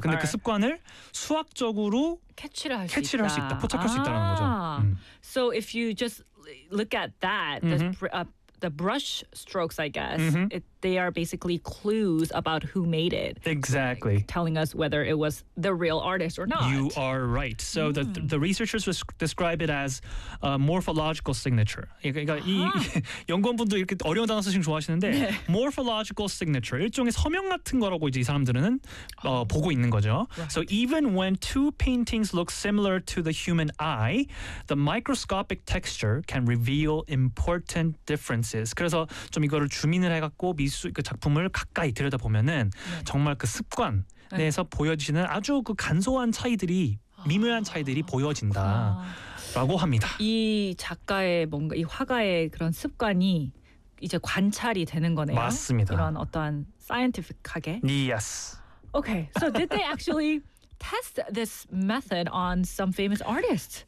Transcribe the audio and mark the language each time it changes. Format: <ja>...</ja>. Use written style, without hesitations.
<ko>근데 그 습관을 수학적으로 캐치를 할 수 있다. 포착할 수 있다는 거죠.</ko> <en>So if you just look at that, mm-hmm. the brush strokes, I guess, mm-hmm. they are basically clues about who made it. Exactly. Like, telling us whether it was the real artist or not. You are right. So the researchers describe it as a morphological signature.</en> <ko>그러니까 이 연구원분도 이렇게 어려운 단어 쓰시는 좋아하시는데 네. morphological signature, 일종의 서명 같은 거라고 이제 이 사람들은 보고 있는 거죠.</ko> <en>Right. So even when two paintings look similar to the human eye, the microscopic texture can reveal important differences.</en> <ko>그래서 좀 이거를 줌인을 해갖고 그 작품을 가까이 들여다보면은 네. 정말 그 습관 내에서 네. 보여지는 아주 그 간소한 차이들이 미묘한 차이들이 보여진다라고 합니다. 이 작가의 뭔가 이 화가의 그런 습관이 이제 관찰이 되는 거네요. 맞습니다. 이런 어떠한 scientific하게.</ko> <en>Yes. Okay. So did they actually test this method on some famous artists?</en>